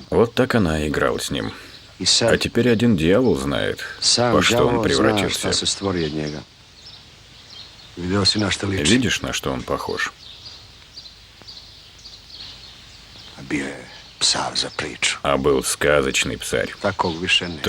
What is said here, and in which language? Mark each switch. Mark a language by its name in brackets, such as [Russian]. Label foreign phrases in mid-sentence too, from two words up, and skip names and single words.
[Russian] Вот так она и играла с ним. [Serbian] I [Russian] А [Serbian] sad [Russian] теперь один дьявол знает, [Serbian] sam [Russian] во что он [Serbian] đavo zna [Russian] превратился. [Serbian] šta se stvori od njega. Video si na šta liči. [Russian] Видишь, на что он похож? [Serbian] A bio je psav za priču. [Russian] А был сказочный псарь. [Serbian] Takog više ne.